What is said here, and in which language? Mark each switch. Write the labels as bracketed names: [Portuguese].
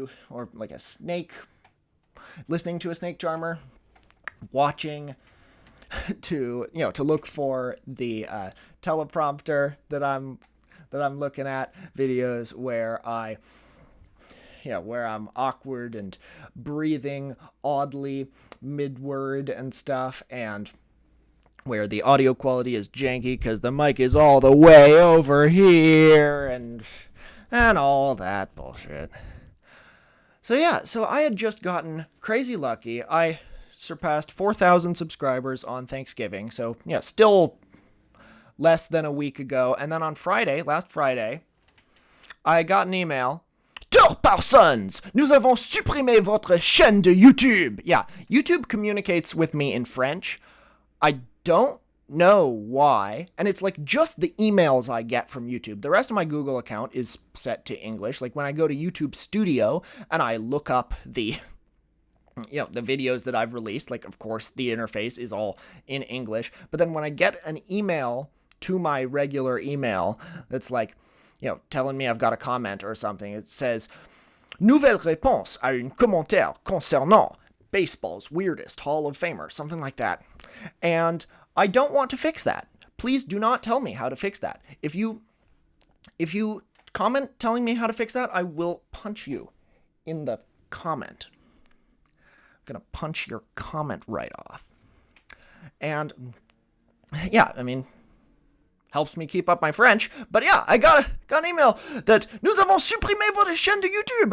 [English] or like a snake, listening to a snake charmer, watching to look for the teleprompter that I'm looking at, videos where I'm awkward and breathing oddly mid-word and stuff, and where the audio quality is janky because the mic is all the way over here and all that bullshit. So yeah, I had just gotten crazy lucky. I surpassed 4,000 subscribers on Thanksgiving, so yeah, still less than a week ago. And then on last Friday, I got an email. [French] 2 personnes, nous avons supprimé votre chaîne de YouTube. [English] Yeah, YouTube communicates with me in French. I don't know why, and it's just the emails I get from YouTube. The rest of my Google account is set to English. When I go to YouTube Studio and I look up the videos that I've released, of course the interface is all in English, but then when I get an email to my regular email that's telling me I've got a comment or something. It says, [French] Nouvelle réponse à un commentaire concernant [English] baseball's weirdest Hall of Famer, something like that. And I don't want to fix that. Please do not tell me how to fix that. If you comment telling me how to fix that, I will punch you in the comment. I'm going to punch your comment right off. And yeah, I mean, helps me keep up my French. But yeah, I got an email that [French] nous avons supprimé votre chaîne de YouTube.